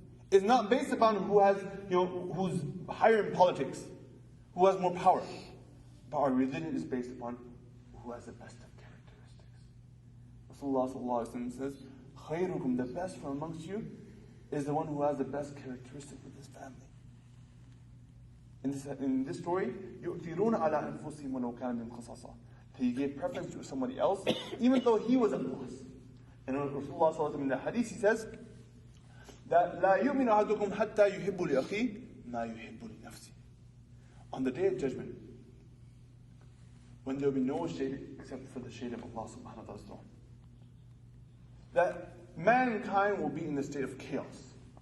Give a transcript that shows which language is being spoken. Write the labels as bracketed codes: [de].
[en] It's not based upon who has, who's higher in politics, who has more power. But our religion is based upon who has the best of characteristics. Rasulullah sallallahu alaihi wasallam says, "Khayrukum," the best from amongst you, is the one who has the best characteristic with his family. In this story, [ar] يُؤْثِرُونَ عَلَىٰ أَنفُسِهِمْ وَلَوْ كَانَ مِنْ خَصَاصَةٍ. [en] He gave preference to somebody else, even though he was a boss. And Rasulullah sallallahu alaihi wasallam in the hadith, he says that [ar] لَا يُؤْمِنُ أَحَدُكُمْ حَتَّى يُحِبُّ لِأَخِيهِ مَا يُحِبُّ لِنَفْسِهِ. [en] On the day of judgment, when there will be no shade except for the shade of Allah subhanahu wa ta'ala's throne, that mankind will be in a state of chaos.